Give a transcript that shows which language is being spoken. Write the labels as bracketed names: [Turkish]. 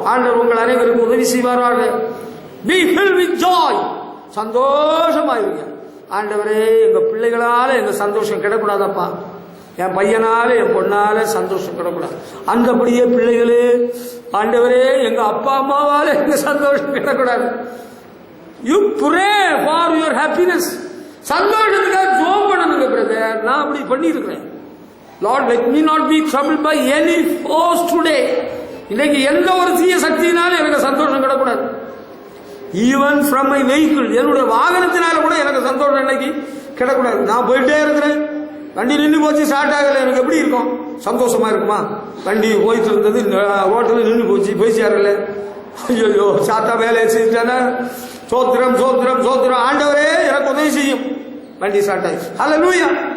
[Tamil] ஆண்டவர் உங்கள் அனைவருக்கும் உதவி செய்வாராக. [English] Be filled with joy. [Tamil] சந்தோஷமா இருங்க. ஆண்டவரே, எங்க பிள்ளைகளால எங்க சந்தோஷம் கிடக்கூடாதப்பா, என் பையனால என் பொண்ணால சந்தோஷம் கிடக்கூடாது. அந்தபடியே பிள்ளைகளே, ஆண்டவரே, எங்க அப்பா அம்மாவால எங்க சந்தோஷம் கிடக்கூடாது. [English] You pray for your happiness. [Tamil] சந்தோஷத்துக்காக ஜோம் பண்ணணுங்க பிரதர். நான் அப்படி பண்ணியிருக்கிறேன். [English] Lord, let me not be troubled by any force today. [Tamil] இன்னைக்கு எந்த ஒரு தீய சக்தியினாலும் எனக்கு சந்தோஷம் கிடக்கூடாது. [English] even from my vehicle, [Tamil] என்னுடைய வாகனத்தினால கூட எனக்கு சந்தோஷம் இன்னைக்கு கிடக்கூடாது. நான் போயிட்டே இருக்கிறேன், வண்டி நின்று போச்சு, ஸ்டார்ட் ஆகல, எனக்கு எப்படி இருக்கும்? சந்தோஷமா இருக்குமா? வண்டி போயிட்டு இருந்தது, ஹோட்டல் நின்று போச்சு, போய் சேரல, ஐயோ சாத்தா வேலையை செஞ்சானா, சோத்திரம் சோத்திரம் சோத்திரம், ஆண்டவரே எனக்கு உதவி செய்யும். வண்டி ஸ்டார்ட் ஆயிடுச்சு. ஹல்லேலூயா.